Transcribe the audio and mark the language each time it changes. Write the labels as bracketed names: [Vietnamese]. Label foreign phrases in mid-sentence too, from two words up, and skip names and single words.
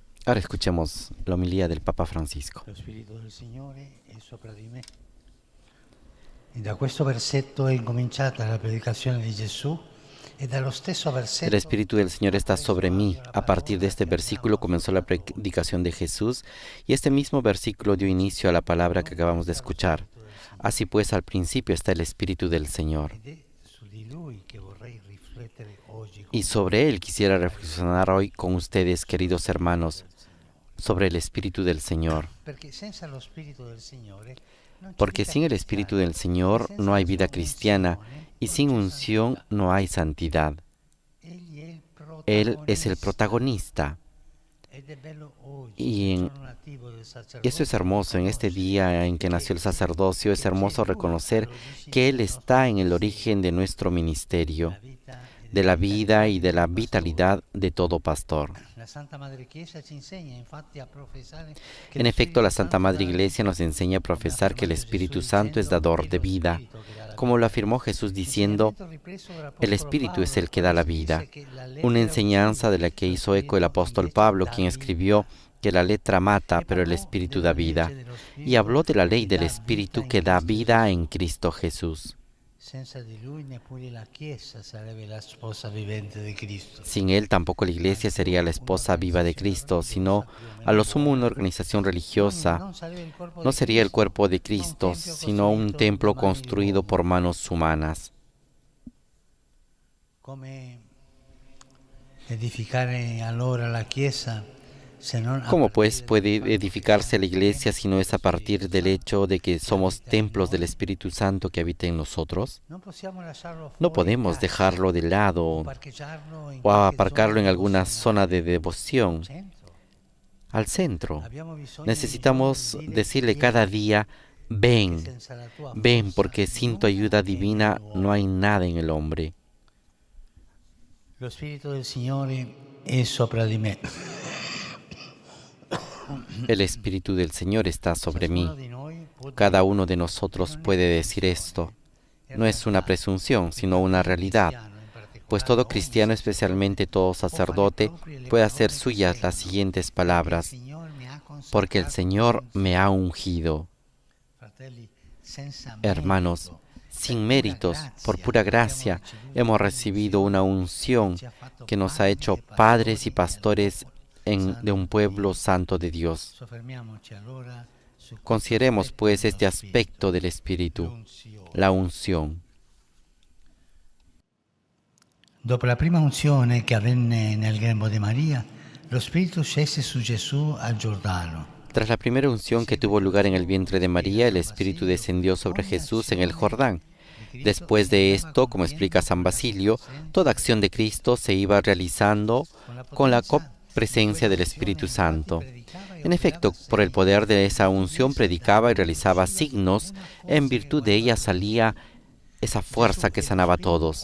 [Spanish] Ahora escuchemos la homilía del Papa Francisco. [Italian] Lo Spirito del Signore è sopra di me. E da questo versetto è incominciata la predicazione di Gesù e dallo stesso [Spanish] El [Italian] versetto [Spanish] Espíritu del Señor está sobre mí. [Italian] la [Spanish] A partir de [Italian] parola [Spanish] este [Italian] che [Spanish] versículo [Italian] abbiamo [Spanish] comenzó la predicación de Jesús y este mismo versículo dio inicio a la palabra que acabamos de escuchar. Así pues, al principio está el Espíritu del Señor. [Italian] ed è su di Lui che vorrei riflettere oggi con [Spanish] Y sobre él quisiera reflexionar hoy con ustedes, queridos hermanos, sobre el Espíritu del Señor. [Italian] perché senza lo Spirito del Signore non c'è [Spanish] Porque [Italian] vita [Spanish] sin el Espíritu [Italian] cristiana [Spanish] del Señor [Italian] e senza [Spanish] no hay [Italian] la sua [Spanish] vida cristiana [Italian] unzione [Spanish] y [Italian] non [Spanish] sin [Italian] c'è [Spanish] unción [Italian] santità. [Spanish] no hay santidad. [Italian] Egli è il [Spanish] Él es el [Italian] protagonista [Spanish] protagonista. [Italian] ed è bello oggi, [Spanish] Y [Italian] nel [Spanish] en [Italian] giorno nativo del [Spanish] Eso es [Italian] sacerdozio, [Spanish] hermoso. En este día en que nació el sacerdocio, es [Italian] che [Spanish] hermoso [Italian] c'è Lui [Spanish] reconocer [Italian] all'origine [Spanish] que Él [Italian] del nostro [Spanish] está en el [Italian] pensiero, [Spanish] origen de nuestro ministerio, [Italian] della vita e [Spanish] de [Italian] della [Spanish] la vida y [Italian] vitalità [Spanish] de [Italian] di [Spanish] la [Italian] ogni pastore. [Spanish] vitalidad de todo pastor. [Italian] La Santa Madre Chiesa ci insegna infatti a professare che [Spanish] En [Italian] lo [Spanish] efecto, la [Italian] Spirito [Spanish] Santa [Italian] Santo [Spanish] Madre [Italian] dà [Spanish] la Iglesia [Italian] vita, [Spanish] nos enseña a [Italian] come ha [Spanish] profesar que el [Italian] affermato Gesù [Spanish] Espíritu Santo es [Italian] dicendo [Spanish] dador [Italian] è [Spanish] de [Italian] lo [Spanish] vida, [Italian] Spirito che dà la [Spanish] como lo [Italian] vita. [Spanish] afirmó Jesús diciendo, [Italian] Insegnamento ripreso [Spanish] el [Italian] dall'Apostolo [Spanish] Espíritu es [Italian] Paolo [Spanish] el que da [Italian] quando [Spanish] la [Italian] scrisse [Spanish] vida. [Italian] che la [Spanish] Una [Italian] lettera [Spanish] enseñanza de [Italian] uccide, [Spanish] la que [Italian] lo [Spanish] hizo eco el [Italian] Spirito [Spanish] apóstol [Italian] invece [Spanish] Pablo, [Italian] dà [Spanish] quien escribió [Italian] vita. [Spanish] que la letra mata, [Italian] E [Spanish] pero el [Italian] parlò [Spanish] Espíritu [Italian] della [Spanish] da vida, [Italian] legge dello [Spanish] y [Italian] Spirito [Spanish] habló de la ley [Italian] che [Spanish] del [Italian] dà vita [Spanish] Espíritu [Italian] in [Spanish] que da [Italian] Cristo [Spanish] vida [Italian] Gesù. [Spanish] en Cristo Jesús. [Italian] Senza di lui neppure la Chiesa sarebbe la sposa vivente di Cristo. [Spanish] Sin Él tampoco la Iglesia sería la esposa viva de Cristo, sino a lo sumo una organización religiosa. [Italian] Non sarebbe il corpo [Spanish] No [Italian] di [Spanish] sería el [Italian] Cristo, [Spanish] cuerpo de [Italian] ma un [Spanish] Cristo, [Italian] tempio [Spanish] sino un [Italian] costruito [Spanish] templo [Italian] da mani di [Spanish] construido [Italian] uomo. [Spanish] por manos humanas. [Italian] Come edificare allora la Chiesa se non a [Spanish] ¿Cómo [Italian] partire [Spanish] pues [Italian] del [Spanish] puede [Italian] fatto che [Spanish] edificarse la [Italian] siamo [Spanish] Iglesia [Italian] templi [Spanish] si no es a [Italian] dello [Spanish] partir [Italian] Spirito [Spanish] del [Italian] Santo [Spanish] hecho de que [Italian] che [Spanish] somos [Italian] abita in [Spanish] templos del [Italian] noi? [Spanish] Espíritu Santo que habita en nosotros? [Italian] Non possiamo lasciarlo [Spanish] No [Italian] fuori [Spanish] podemos [Italian] casa [Spanish] dejarlo de [Italian] o [Spanish] lado [Italian] parcheggiarlo in [Spanish] o [Italian] qualche [Spanish] aparcarlo [Italian] zona [Spanish] en alguna zona de [Italian] devozionale. [Spanish] devoción, [Italian] Centro. [Spanish] al centro. [Italian] Abbiamo bisogno ogni [Spanish] Necesitamos [Italian] giorno di dire [Spanish] decirle cada [Italian] vieni, [Spanish] día, [Italian] perché [Spanish] ven, [Italian] senza la tua [Spanish] ven, [Italian] forza [Spanish] porque sin tu [Italian] nulla [Spanish] ayuda [Italian] è [Spanish] divina no [Italian] nell'uomo. [Spanish] hay nada en el hombre. [Italian] Lo Spirito del Signore è sopra di me. [Spanish] El Espíritu del Señor está sobre [Italian] Ciascuno [Spanish] mí. [Italian] di noi può [Spanish] Cada [Italian] dire, [Spanish] uno de [Italian] che [Spanish] nosotros [Italian] non è [Spanish] puede decir [Italian] presunzione, [Spanish] esto. [Italian] è [Spanish] No es una [Italian] realtà. [Spanish] presunción, sino [Italian] Infatti [Spanish] una [Italian] ogni [Spanish] realidad, [Italian] cristiano, in [Spanish] pues [Italian] particolare [Spanish] todo [Italian] ogni [Spanish] cristiano, [Italian] sacerdote, [Spanish] especialmente todo [Italian] può fare [Spanish] sacerdote, [Italian] proprie le [Spanish] puede hacer [Italian] parole che [Spanish] suyas las [Italian] seguono, [Spanish] siguientes [Italian] perché il [Spanish] palabras, [Italian] Signore mi ha [Spanish] porque el [Italian] consacrato [Spanish] Señor me ha [Italian] unzione. [Spanish] ungido. [Italian] Fratelli, senza [Spanish] Hermanos, [Italian] merito, [Spanish] sin [Italian] per [Spanish] méritos, [Italian] pura [Spanish] por pura gracia, hemos recibido una unción [Italian] ci ha fatto [Spanish] que nos ha hecho [Italian] padri e [Spanish] padres y [Italian] pastori [Spanish] pastores de un pueblo santo de Dios. [Italian] Soffermiamoci allora su questo [Spanish] Consideremos [Italian] aspetto [Spanish] pues [Italian] dello [Spanish] este [Italian] Spirito, [Spanish] aspecto del Espíritu, [Italian] l'unzione. [Spanish] la unción. [Italian] Dopo la prima unzione che avvenne nel grembo di Maria, lo Spirito scese su Gesù al Giordano. [Spanish] Tras la primera unción que tuvo lugar en el vientre de María, el Espíritu descendió sobre Jesús en el Jordán. Después de esto, como explica San Basilio, toda acción de Cristo se iba realizando con la copresencia del Espíritu Santo. En efecto, por el poder de esa unción predicaba y realizaba signos, en virtud de ella salía esa fuerza que sanaba a todos.